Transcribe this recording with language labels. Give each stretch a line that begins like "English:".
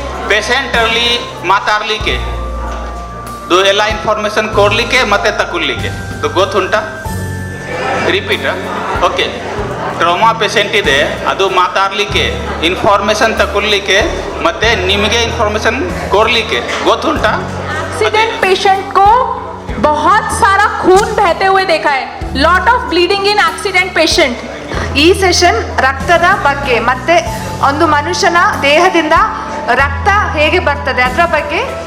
Kannada: ಪೇಷಂಟಲ್ಲಿ ಮಾತಾಡಲಿಕ್ಕೆ ಅದು ಎಲ್ಲ ಇನ್ಫಾರ್ಮೇಷನ್ ಕೊಡಲಿಕ್ಕೆ ಮತ್ತೆ ತಗೊಳ್ಲಿಕ್ಕೆ ಅದು ಗೊತ್ತುಂಟಾ? ರಿಪೀಟ್. ಓಕೆ, ಟ್ರಾಮಾ ಪೇಷಂಟ್ ಇದೆ, ಅದು ಮಾತಾಡಲಿಕ್ಕೆ, ಇನ್ಫಾರ್ಮೇಷನ್ ತಗೊಳ್ಲಿಕ್ಕೆ ಮತ್ತೆ ನಿಮಗೆ ಇನ್ಫಾರ್ಮೇಷನ್ ಕೊಡಲಿಕ್ಕೆ ಗೊತ್ತುಂಟಾ?
Hindi: एक्सीडेंट पेशेंट को बहुत सारा खून बहते हुए देखा है,
English: Lot of bleeding in accident patient.
Kannada: ಈ ಸೆಷನ್ ರಕ್ತದ ಬಗ್ಗೆ ಮತ್ತೆ ಒಂದು ಮನುಷ್ಯನ ದೇಹದಿಂದ ರಕ್ತ ಹೇಗೆ ಬರ್ತದೆ ಅದರ ಬಗ್ಗೆ.